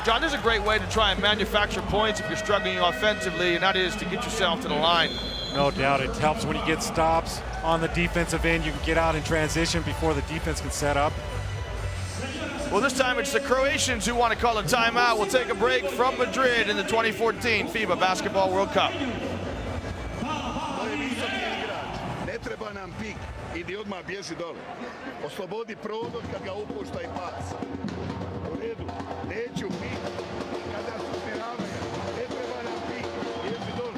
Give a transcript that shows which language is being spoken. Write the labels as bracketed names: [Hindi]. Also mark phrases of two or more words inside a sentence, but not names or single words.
[English] John, this is a great way to try and manufacture points if you're struggling offensively, and that is to get yourself to the line. No doubt, it helps when you get stops on the defensive end. You can get out in transition before the defense can set up. Well, this time it's the Croatians who want to call a timeout. We'll take a break from Madrid in the 2014 FIBA Basketball World Cup. [Croatian] Ne treba nam pik, idi odmah bježi dole. Oslobodi prodor kad ga upušta i pas. U redu, neću pik. Kada su usmjeravanja, ne treba nam pik, bježi dole.